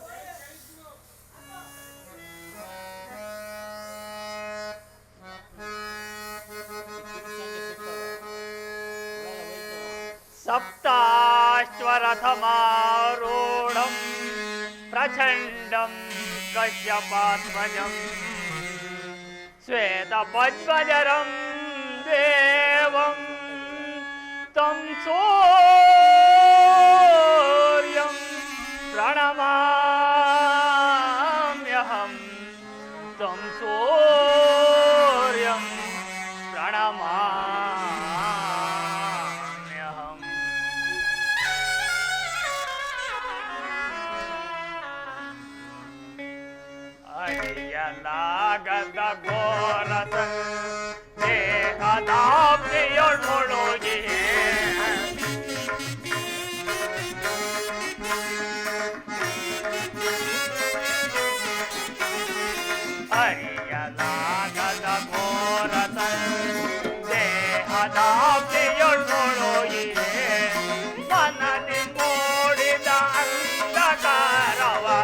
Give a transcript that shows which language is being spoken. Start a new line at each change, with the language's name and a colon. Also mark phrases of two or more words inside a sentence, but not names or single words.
Sanskrit: ಸಪ್ತಾಶ್ವರಥಮಾರೂಢಂ ಪ್ರಚಂಡಂ ಕಶ್ಯಪಾತ್ಮಜಂ ಶ್ವೇತಪದ್ಮಜರಂ ದೇವಂ तं सूर्यं प्रणमाम्यहं तं सूर्यं प्रणमाम्यहं.
Kannada: ಅರಿಯಲಾಗದ ಘೋರ ದೇಹದಾಪ್ತಿಯೊಳಗೆ ಅರಿಯಲಾಗದ ಘೋರ ದೇಹದಾಪ್ತಿಯೊಳಗೆ ಮನದಿ ಮೂಡಿದ ಅಂಧಕಾರವ